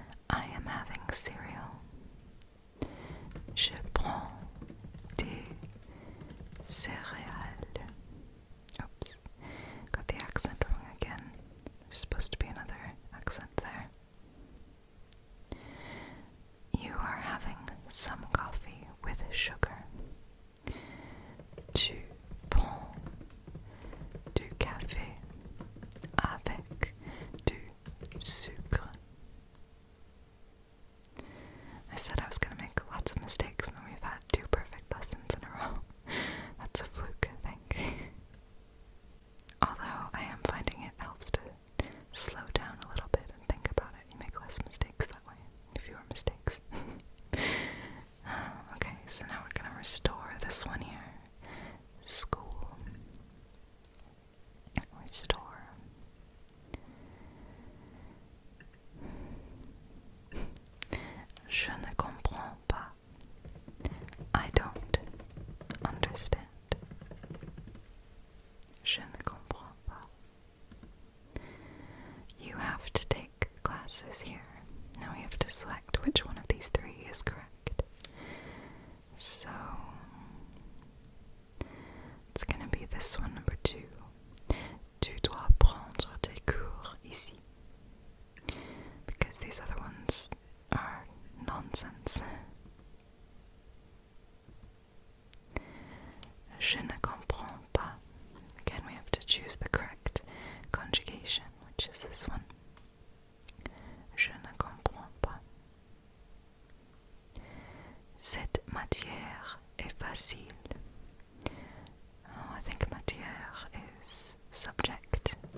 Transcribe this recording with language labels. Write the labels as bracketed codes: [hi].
[en] I am having cereal. [fr] Je prends des céréales. [en] Oops, got the accent wrong again. There's supposed to be another accent there. You are having some coffee with sugar. [fr] Tu prends du café avec du sucre. [en] I said I was going to make lots of mistakes, and then we've had 2 perfect lessons in a row. That's a fluke, I think. Although I am finding it helps to slow down a little bit and think about it. You make less mistakes that way. Fewer mistakes. Okay, so now we're going to restore this one here. School. Restore. [fr] Je ne comprends pas. [en] I don't understand. [fr] Je ne comprends pas. [en] You have to take classes here. Now we have to select which one of these 3 is correct. So it's going to be this one, number 2. [fr] Tu dois prendre tes cours ici. [en] Because these other ones are nonsense. [fr] Je ne comprends pas. [en] Again, we have to choose the correct conjugation, which is this one. [fr] Je ne comprends pas. Cette matière est facile. [en] Oh, I think matière is subject.